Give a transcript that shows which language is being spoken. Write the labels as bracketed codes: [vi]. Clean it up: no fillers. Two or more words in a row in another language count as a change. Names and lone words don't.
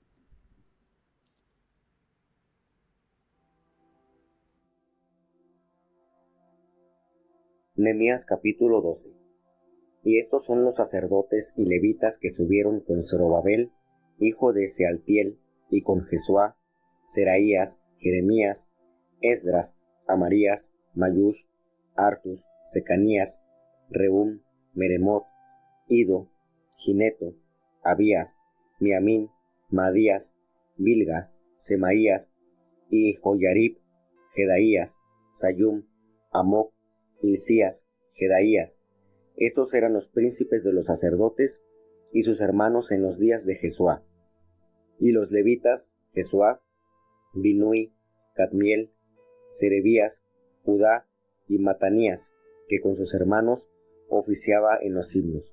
[es] Nehemías capítulo 12. Y estos son los sacerdotes y levitas que subieron con Zorobabel, hijo de Sealtiel, y con Jesuá, Seraías, Jeremías, Esdras, Amarías, Mayús, Artus, Secanías, Rehum, Meremot, Ido, Gineto, Abías, Miamín, Madías, Bilga, Semaías, y Joyarib, Jedaías, Sayum, Amoc, Hilcías, Jedaías. Estos eran los príncipes de los sacerdotes y sus hermanos en los días de Jesuá. Y los levitas, Jesuá, Binui, Cadmiel, Serebías, Judá y Matanías, que con sus hermanos oficiaba en los himnos.